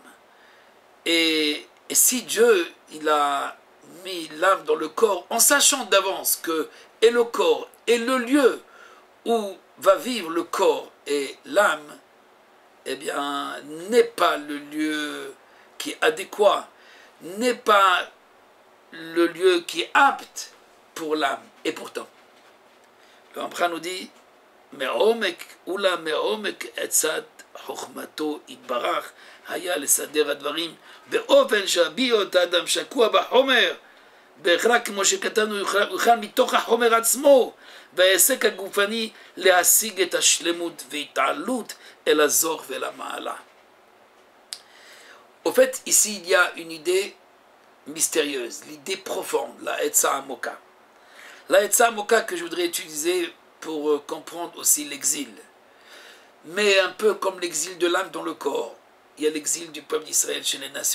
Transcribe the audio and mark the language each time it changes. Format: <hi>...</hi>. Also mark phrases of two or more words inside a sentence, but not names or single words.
<fr>Et si Dieu, il a mis l'âme dans le corps, en sachant d'avance que et le corps est le lieu où va vivre le corps et l'âme, eh bien, n'est pas le lieu qui est adéquat, n'est pas le lieu qui est apte pour l'âme. Et pourtant, le Ramchal nous dit,</fr> <he>מעומק ולא מעומק עצת חכמתו יתברך היה לסדר הדברים באופן שהביאות האדם שקוע בחומר, בהכרח כמו שכתבנו יוכל מתוך החומר עצמו, וההישג הגופני להשיג את השלמות והתעלות אל הזוך ואל המעלה.</he> <fr>Au fait, ici il y a une idée mystérieuse, l'idée profonde, la</fr> <he>עצה עמוקה.</he> <fr>La</fr> <he>עצה עמוקה</he> <fr>que je voudrais utiliser pour comprendre aussi l'exil. Mais un peu comme l'exil de l'âme dans le corps, il y a l'exil du peuple d'Israël chez les nations.</fr>